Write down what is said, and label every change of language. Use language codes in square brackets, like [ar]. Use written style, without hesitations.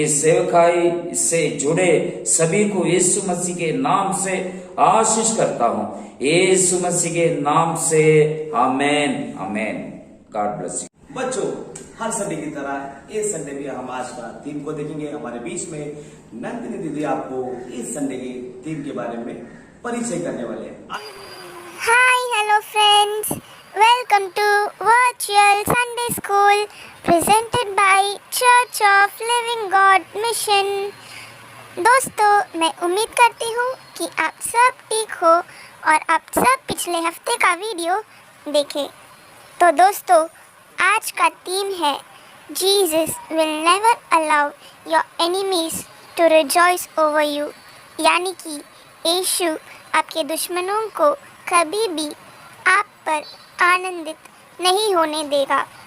[hi] इस सेवकाई से जुड़े सभी को यीशु मसीह के नाम से आशीष करता हूँ, यीशु मसीह के नाम से आमेन आमेन। [en] God bless you. [hi] बच्चों हर संडे की तरह इस संडे भी हम आज का थीम को देखेंगे। हमारे बीच में नंदिनी दीदी आपको इस संडे की थीम के बारे में परिचय करने वाले हैं। [en] Hi, hello friends. Welcome to Virtual Sunday School presented by Church of Living God Mission. [hi] दोस्तों, मैं उम्मीद करती हूँ कि आप सब ठीक हो और आप सब पिछले हफ्ते का वीडियो देखें। तो दोस्तों, आज का थीम है [en] Jesus will never allow your enemies to rejoice over you, [hi] यानी कि यीशु आपके दुश्मनों को कभी भी आप पर आनंदित नहीं होने देगा।